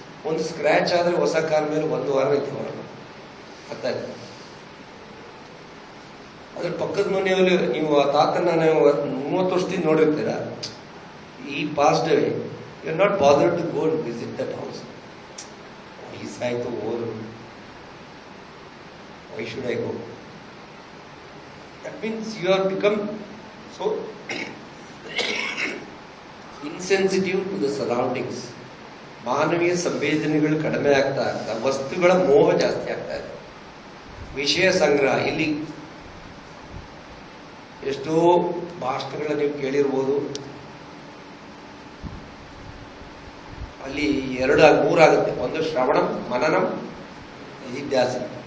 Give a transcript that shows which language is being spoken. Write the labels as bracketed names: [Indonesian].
[Kannada] ಒಂದು ಸ್ಕ್ರ್ಯಾಚ್ ಆದರೆ ಹೊಸ ಕಾರ್ ಮೇಲೆ 1 ವಾರ ಇತ್ತು. ಅರ್ಥ ಆಯ್ತು? ಅದ್ರ ಪಕ್ಕದ ಮನೆಯಲ್ಲಿ ನೀವು ಆ ತಾತನ 30 ವರ್ಷದಿಂದ ನೋಡಿರ್ತೀರ. [English] ಈ passed away, you are not bothered to go and visit that house. [Kannada] ವಯಸ್ಸಾಯ್ತು, ಓರು, [English] why should I go? That means you have become so insensitive to the surroundings. [Kannada] ಮಾನವೀಯ ಸಂವೇದನೆಗಳು ಕಡಿಮೆ ಆಗ್ತಾ ಆಗ್ತಾ ವಸ್ತುಗಳ ಮೋಹ ಜಾಸ್ತಿ ಆಗ್ತಾ ಇದೆ. ವಿಷಯ ಸಂಗ್ರಹ. ಇಲ್ಲಿ ಎಷ್ಟೋ ಭಾಷಣಗಳನ್ನ ನೀವು ಕೇಳಿರ್ಬೋದು. ಅಲ್ಲಿ 2-3 ಆಗುತ್ತೆ. ಒಂದು ಶ್ರವಣಂ, ಮನನಂ, ನಿಧಿಧ್ಯಾಸನ.